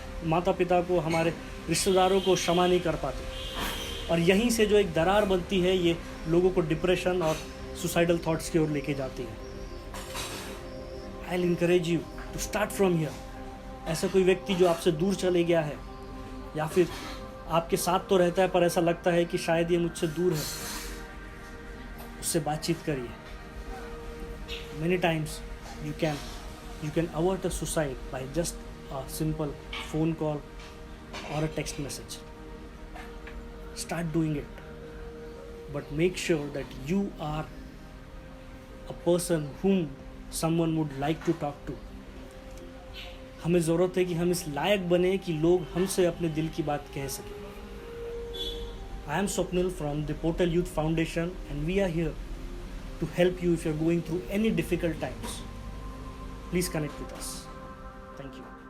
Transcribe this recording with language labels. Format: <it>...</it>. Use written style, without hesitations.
<hi>माता पिता को, हमारे रिश्तेदारों को क्षमा नहीं कर पाते, और यहीं से जो एक दरार बनती है ये लोगों को डिप्रेशन और सुसाइडल थॉट्स की ओर लेके जाती है।</hi> <en>I will encourage you to start from here.</en> <hi>ऐसा कोई व्यक्ति जो आपसे दूर चले गया है या फिर आपके साथ तो रहता है पर ऐसा लगता है कि शायद ये मुझसे दूर है, उससे बातचीत करिए।</hi> <en>Many times you can avert a suicide by just a simple phone call or a text message. Start doing it, but make sure that you are a person whom someone would like to talk to.</en> <hi>हमें ज़रूरत है कि हम इस लायक बने कि लोग हमसे अपने दिल की बात कह सकें।</hi> <en>I am Swapnil from the Portal Youth Foundation, and we are here to help you if you're going through any difficult times. Please connect with us. Thank you.</en>